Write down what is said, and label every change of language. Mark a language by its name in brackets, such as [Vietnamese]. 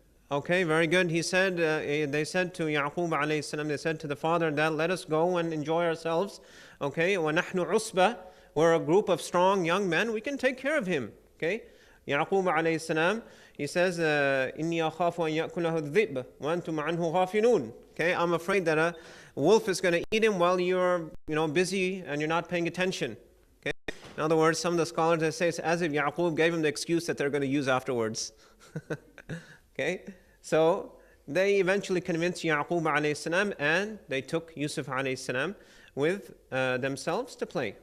[English] Okay, very good. He said, they said to Yaqub alayhi salam, they said to the father that let us go and enjoy ourselves. Okay, [Arabic] وَنَحْنُ عُصْبَةٌ, [English] we're a group of strong young men, we can take care of him. Okay, Yaqub alayhi salam, he says, [Arabic] إِنِّي أَخَافُ أَن يَأْكُلَهُ الذِّئْبُ وَأَنْتُمْ عَنْهُ غَافِلُونَ. [English] Okay, I'm afraid that a wolf is going to eat him while you're busy and you're not paying attention. Okay, in other words, some of the scholars they say it's as if Yaqub gave him the excuse that they're going to use afterwards. Okay, so they eventually convinced Yaqub alayhi salam and they took Yusuf alayhi salam with themselves to play.